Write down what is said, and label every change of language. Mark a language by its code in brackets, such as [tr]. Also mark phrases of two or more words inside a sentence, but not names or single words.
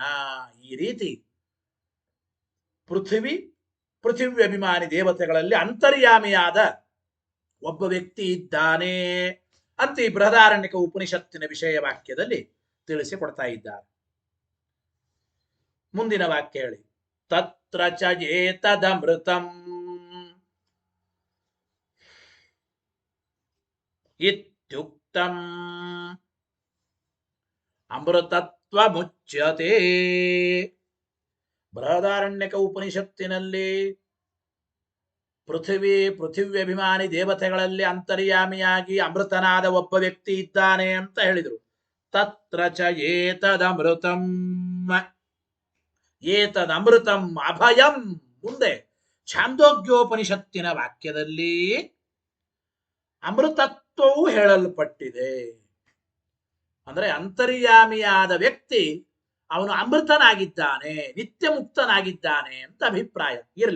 [kn] ಈ ರೀತಿ ಪೃಥಿವಿ ಅಭಿಮಾನಿ ದೇವತೆಗಳಲ್ಲಿ ಅಂತರ್ಯಾಮಿಯಾದ ಒಬ್ಬ ವ್ಯಕ್ತಿ ಇದ್ದಾನೆ ಅಂತ ಈ ಬೃಹದಾರಣ್ಯಕ ಉಪನಿಷತ್ತಿನ ವಿಷಯ ವಾಕ್ಯದಲ್ಲಿ ತಿಳಿಸಿಕೊಡ್ತಾ ಇದ್ದಾರೆ. ಮುಂದಿನ ವಾಕ್ಯ ಹೇಳಿ. [sa] ತತ್ರ ಚ ಏತದಮೃತಂ ಇತ್ಯುಕ್ತಂ ಅಮೃತತ್ವ ಮುಚ್ಯತೆ. [kn] ಬೃಹದಾರಣ್ಯಕ ಉಪನಿಷತ್ತಿನಲ್ಲಿ ಪೃಥಿವ್ಯಭಿಮಾನಿ ದೇವತೆಗಳಲ್ಲಿ ಅಂತರ್ಯಾಮಿಯಾಗಿ ಅಮೃತನಾದ ಒಬ್ಬ ವ್ಯಕ್ತಿ ಇದ್ದಾನೆ ಅಂತ ಹೇಳಿದರು. [sa] ತತ್ರ ಚ ಏತದಮೃತಂ, ಏತದಮೃತಂ ಅಭಯಂ. [kn] ಮುಂದೆ ಛಾಂದೋಗ್ಯೋಪನಿಷತ್ತಿನ ವಾಕ್ಯದಲ್ಲಿ ಅಮೃತತ್ವವು ಹೇಳಲ್ಪಟ್ಟಿದೆ. ಅಂದ್ರೆ ಅಂತರ್ಯಾಮಿಯಾದ ವ್ಯಕ್ತಿ ಅವನು ಅಮೃತನಾಗಿದ್ದಾನೆ, ನಿತ್ಯ ಮುಕ್ತನಾಗಿದ್ದಾನೆ ಅಂತ ಅಭಿಪ್ರಾಯ ಇರಲಿ.